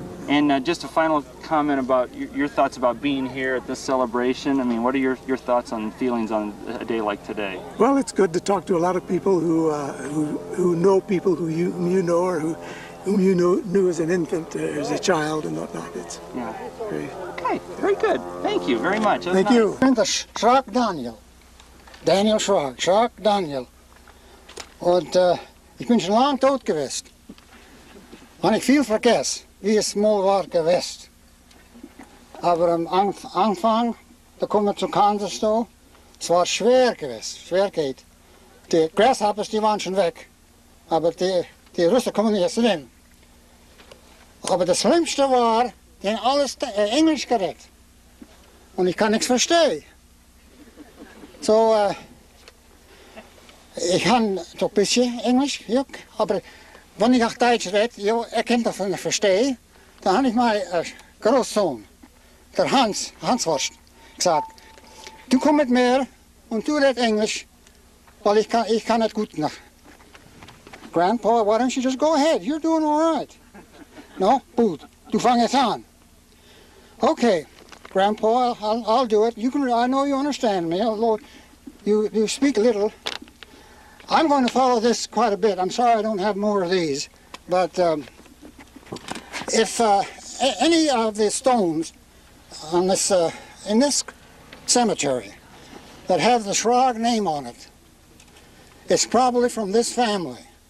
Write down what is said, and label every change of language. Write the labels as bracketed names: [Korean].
[English] And just a final comment about your thoughts about being here at this celebration. I mean, what are your thoughts on feelings on a day like today? Well, it's good to talk to a lot of people who know people whom you know, or whom you knew as an infant, or as a child, and whatnot. It's great. Okay, very good. Thank you very much. Thank you. [German] Ich bin der Schrak Daniel. Daniel Schrak. Schrak Daniel. Und ich bin schon lange tot gewesen. Und ich viel vergessen, wie es mal war gewesen. Aber am Anfang, da kommen wir zu Kansas da, es war schwer gewesen, schwer geht. Die Grasshoppers, die waren schon weg. Aber die Russen kommen nicht erst rein. Aber das Schlimmste war, die haben alles Englisch geredet. Und ich kann nichts verstehen. So, ich kann doch ein bisschen Englisch, ja, aber wenn ich auch Deutsch rede, ja, kann das nicht verstehen. Dann habe ich meinen Großsohn, der Hans Wurst, gesagt, du komm mit mir und du redest Englisch, weil ich kann nicht gut nach. [English] Grandpa, why don't you just go ahead? You're doing all right. No? [German] Gut. Du fang jetzt an. [English] Okay, Grandpa, I'll do it. I know you understand me, although you speak a little. I'm going to follow this quite a bit. I'm sorry I don't have more of these, but if any of the stones on this in this cemetery that have the Schrag name on it, it's probably from this family.